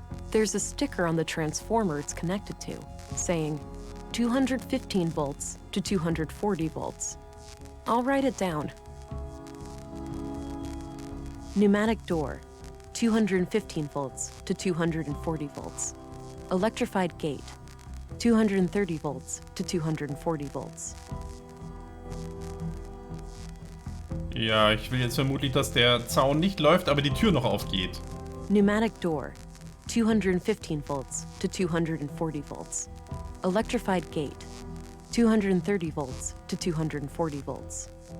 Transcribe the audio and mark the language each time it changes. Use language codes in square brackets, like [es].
[en] There's a sticker on the transformer it's connected to, saying 215 volts to 240 volts. I'll write it down. Pneumatic door, 215 volts to 240 volts. Electrified gate, 230 volts to 240 volts. [de] Ja, ich will jetzt vermutlich, dass der Zaun nicht läuft, aber die Tür noch aufgeht. [en] Pneumatic door, 215 volts to 240 volts. Electrified gate, 230 volts to 240 volts.